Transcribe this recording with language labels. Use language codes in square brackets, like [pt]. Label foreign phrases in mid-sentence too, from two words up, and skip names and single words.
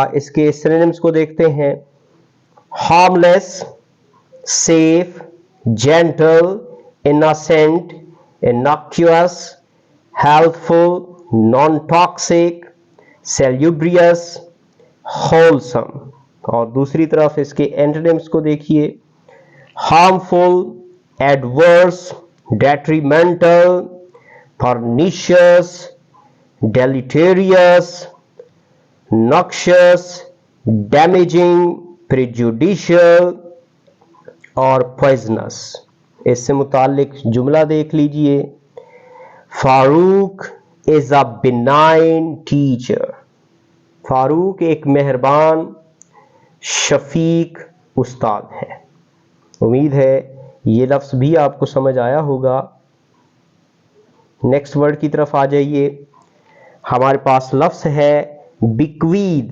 [ur] اس کے سنونمز کو دیکھتے ہیں, [en] harmless, safe, gentle, innocent, innocuous, helpful, non toxic, salubrious, wholesome. [ur] اور دوسری طرف اس کے اینٹونمز کو دیکھیے, [en] harmful, adverse, detrimental, pernicious, deleterious, noxious, damaging, prejudicial और poisonous। [ur] اس سے متعلق جملہ دیکھ لیجیے, [en] Farooq is a benign teacher. [ur] فاروق ایک مہربان شفیق استاد ہے. امید ہے یہ لفظ بھی آپ کو سمجھ آیا ہوگا. [en] next word [ur] کی طرف آ جائیے. ہمارے پاس لفظ ہے بکوید.